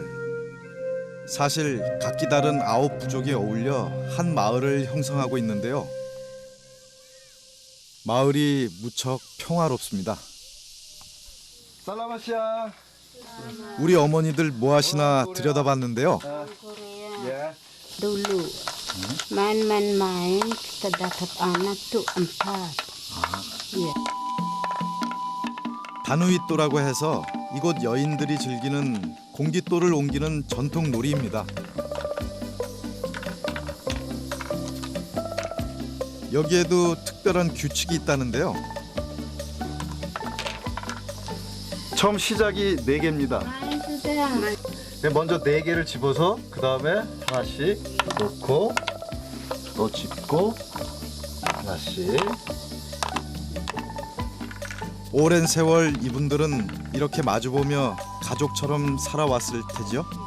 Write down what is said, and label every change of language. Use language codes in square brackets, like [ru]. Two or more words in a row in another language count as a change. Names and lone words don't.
[ko] 사실 각기 다른 9부족이 어울려 한 마을을 형성하고 있는데요. 마을이 무척 평화롭습니다. 살라마시아. 우리 어머니들 뭐 하시나 들여다봤는데요. [ms] Dulu main-main kita dapat anak tuh 4. Iya. [ko] 다누이또라고 해서 이곳 여인들이 즐기는 공깃돌을 옮기는 전통 놀이입니다. 여기에도 특별한 규칙이 있다는데요. 처음 시작이 4개입니다. [ms] Main sudah. [ko] 먼저 4개를 집어서 그 다음에 하나씩 놓고 또 집고 하나씩. 오랜 세월 이분들은 이렇게 마주보며 가족처럼 살아왔을 테죠.